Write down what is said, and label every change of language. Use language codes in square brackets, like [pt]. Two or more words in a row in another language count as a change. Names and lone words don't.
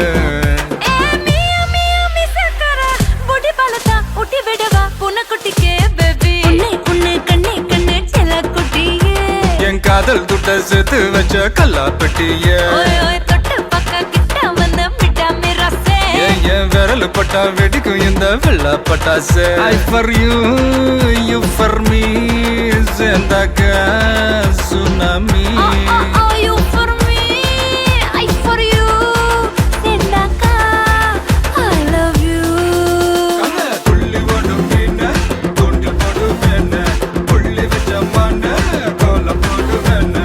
[ta] ஏமி சக்கர பொடி பழத்தா ஒட்டி விடவா புனக்குட்டிக்கே பேபி உன்னை கண்ணே கண்ணே செல்ல குட்டியே என் காதல் துட்ட சேர்த்து வச்ச கல்லா பெட்டிய ஓய் ஓய் தொட்டு பக்க கிட்ட வந்து மிட்டாமி ரசே என் விரல் பட்டா வெடிக்கும் இந்த வெள்ள பட்டாசு [en] I for you, you for me. [ta] சேர்ந்தாக்க சுனாமி. [en] You for me, I for you. [ta] சேர்ந்தாக்கா [en] I love you. [ta] புள்ளி போடும் மீன தூண்டில் போடு வேண புள்ளி வச்ச மான கோலம் போடு வேண